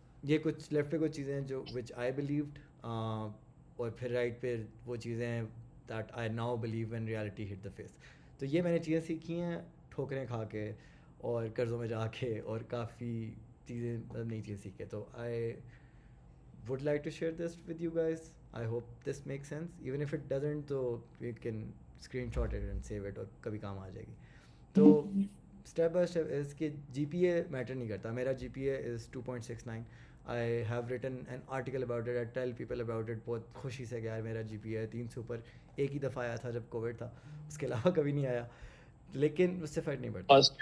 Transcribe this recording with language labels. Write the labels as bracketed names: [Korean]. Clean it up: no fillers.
[Urdu] یہ کچھ لیفٹ پہ کچھ چیزیں ہیں جو [English] which I believed, [Urdu] اور پھر رائٹ پہ وہ چیزیں ہیں [English] That I now believe when reality hit the face. [Urdu] تو یہ میں نے چیزیں سیکھی ہیں ٹھوکریں کھا کے اور قرضوں میں جا کے, اور کافی چیزیں نئی چیزیں سیکھ کے. تو [English] I would like to share this with you guys. I hope this makes sense. Even if it doesn't, [Urdu] تو [English] you can screenshot it and save it, [Urdu] اور کبھی کام آ جائے گی. تو اسٹیپ بائی اسٹیپ اس کے جی پی اے میٹر نہیں کرتا. میرا جی پی اے از 2.69. [English] I have written an article about it. I tell people about it [Urdu] بہت خوشی سے کہ یار میرا جی پی اے 300 اوپر. ایک ہی دفعہ آیا تھا جب کووڈ تھا, اس کے علاوہ کبھی نہیں آیا, لیکن اس سے فرق نہیں پڑتا.